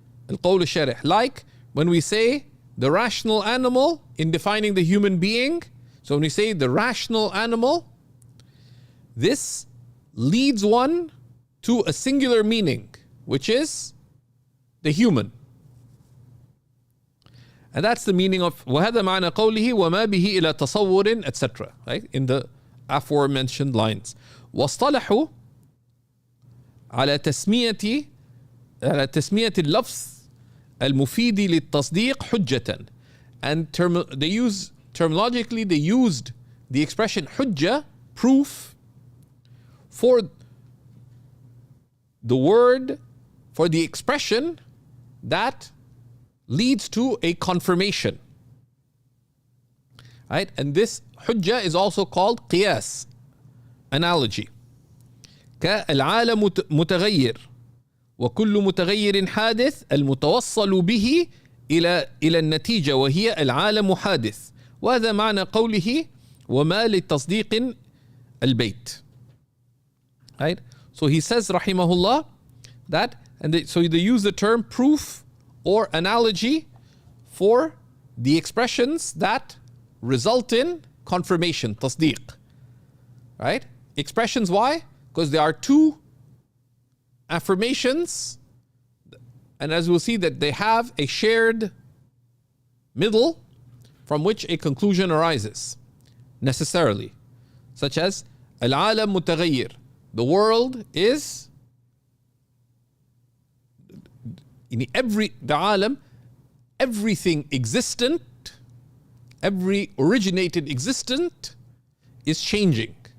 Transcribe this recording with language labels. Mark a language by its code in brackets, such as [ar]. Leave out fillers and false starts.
[en] Al-qawl al-sharih, like when we say the rational animal in defining the human being. So when we say the rational animal, this leads one to a singular meaning, which is the human. And that's the meaning of [ar] وَهَذَا مَعْنَى قَوْلِهِ وَمَا بِهِ إِلَى تَصَوُّرٍ [en] etc. Right? In the aforementioned lines. [ar] وَاصْطَلَحُوا على تسمية اللفظ المفيد للتصديق حجة. [en] And terminologically they used the expression hujja, proof, for the word, for the expression that leads to a confirmation. Right? And this hujja is also called qiyaas, analogy. [ar] كالعالم متغير وكل متغير حادث المتوصل به إلى النتيجة وهي العالم حادث. وهذا معنى قوله وما لتصديق البيت. [en] Right? So he says rahimahullah that, so they use the term proof or analogy for the expressions that result in confirmation, tasdeeq. Right? Expressions, why? Because there are two affirmations, and as we'll see that they have a shared middle from which a conclusion arises necessarily, such as [ar] al-alam mutaghayyir, [en] the world is in the alam, everything existent, every originated existent is changing.